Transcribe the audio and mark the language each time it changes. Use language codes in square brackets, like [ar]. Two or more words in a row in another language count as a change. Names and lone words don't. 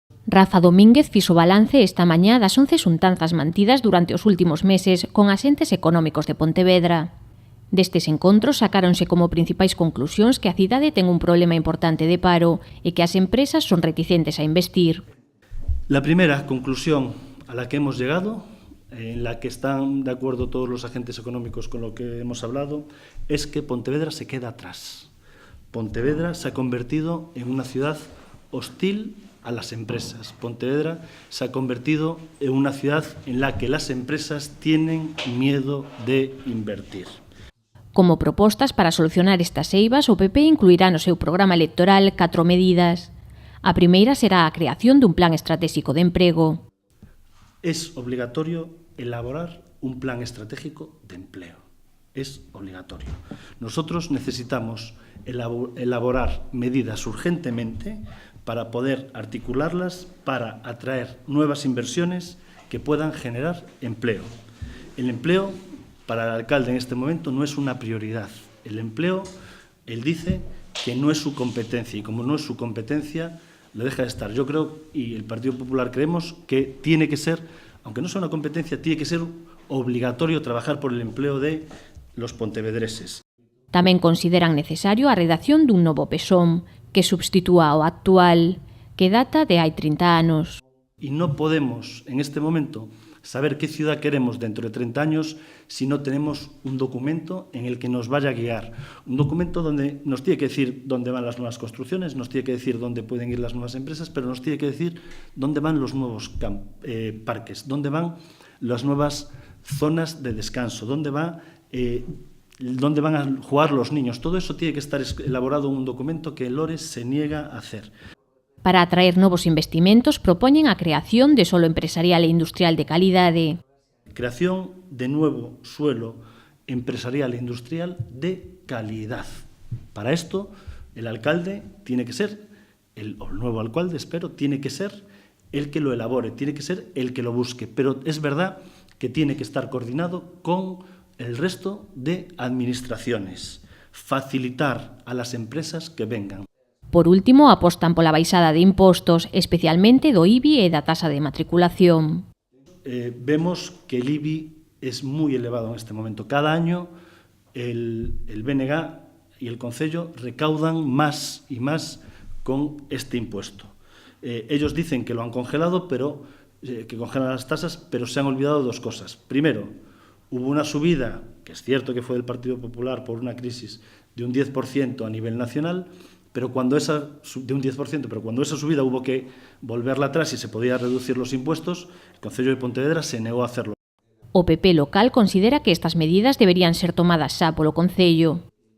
[gl] Rafa Domínguez fixo balance esta mañá das 11 xuntanzas mantidas durante os últimos meses con asentes económicos de Pontevedra. Destes encontros sacáronse como principais conclusións que a cidade ten un problema importante de paro e que as empresas son reticentes a investir. [es] La primera conclusión a la que hemos llegado, en la que están de acuerdo todos los agentes económicos con lo que hemos hablado, es que Pontevedra se queda atrás. Pontevedra se ha convertido en una ciudad hostil a las empresas. Pontevedra se ha convertido en una ciudad en la que las empresas tienen miedo de invertir. [gl] Como propostas para solucionar estas eivas, o PP incluirá no seu programa electoral 4 medidas. A primeira será a creación dun plan estratégico de emprego. [es] Es obligatorio elaborar un plan estratégico de empleo. Es obligatorio. Nosotros necesitamos elaborar medidas urgentemente para poder articularlas para atraer nuevas inversiones que puedan generar empleo. El empleo, para el alcalde en este momento, no es una prioridad. El empleo, él dice que no es su competencia, y como no es su competencia, le deja de estar. Yo creo, y el Partido Popular creemos, que tiene que ser, aunque no sea una competencia, tiene que ser obligatorio trabajar por el empleo de los pontevedreses. [gl] Tamén consideran necesario a redacción dun novo PSOM que substitúa ao actual, que data de hai 30 anos. [es] Y no podemos, en este momento, saber qué ciudad queremos dentro de 30 años si no tenemos un documento en el que nos vaya a guiar. Un documento donde nos tiene que decir dónde van las nuevas construcciones, nos tiene que decir dónde pueden ir las nuevas empresas, pero nos tiene que decir dónde van los nuevos parques, dónde van las nuevas zonas de descanso, dónde van a jugar los niños. Todo eso tiene que estar elaborado en un documento que el Lores se niega a hacer. [gl] Para atraer novos investimentos, propoñen a creación de solo empresarial e industrial de calidade. [es] Creación de nuevo suelo empresarial e industrial de calidad. Para esto, el alcalde tiene que ser, el nuevo alcalde, espero, tiene que ser el que lo elabore, tiene que ser el que lo busque. Pero es verdad que tiene que estar coordinado con el resto de administraciones. Facilitar a las empresas que vengan. [gl] Por último, apostan pola baixada de impostos, especialmente do IBI e da tasa de matriculación. [es] Vemos que el IBI es muy elevado en este momento. Cada año el BNG y el Concello recaudan más y más con este impuesto. Ellos dicen que lo han congelado, que congelan las tasas, pero se han olvidado de dos cosas. Primero, hubo una subida, que es cierto que fue del Partido Popular por una crisis, de un 10% a nivel nacional, pero cuando esa subida hubo que volverla atrás y se podía reducir los impuestos, el Concello de Pontevedra se negó a hacerlo. [gl] O PP local considera que estas medidas deberían ser tomadas xa polo Concello.